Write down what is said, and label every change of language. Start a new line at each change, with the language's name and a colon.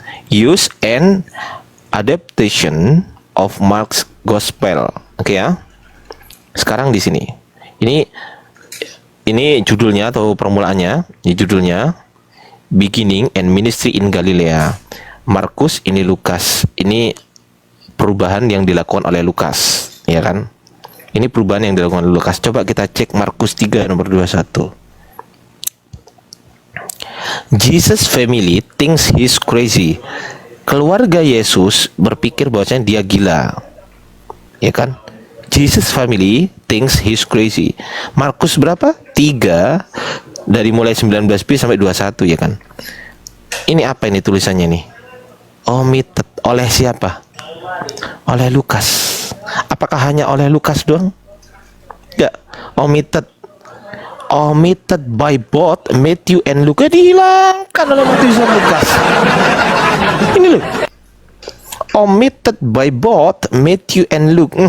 English: Use and adaptation of Mark's Gospel.
Indonesian: Oke ya. Sekarang di sini. Ini judulnya atau permulaannya. Ini judulnya Beginning and Ministry in Galilea. Markus, ini Lukas. Ini perubahan yang dilakukan oleh Lukas, ya kan? Ini perubahan yang dilakukan oleh Lukas. Coba kita cek Markus 3 nomor 21.
English: Jesus family thinks he's crazy.
Indonesian: Keluarga Yesus berpikir bahwasanya dia gila. Ya kan?
English: Jesus family thinks he's crazy.
Indonesian: Markus berapa? 3 dari mulai 19b sampai 21, ya kan? Ini apa ini tulisannya nih? Omitted oleh siapa? Oleh Lukas. Apakah hanya oleh Lukas doang?
English: Ya, omitted by both Matthew and Luke.
Indonesian: Dihilangkan oleh Matthew dan Lukas. Ini loh.
English: Omitted by both Matthew and Luke.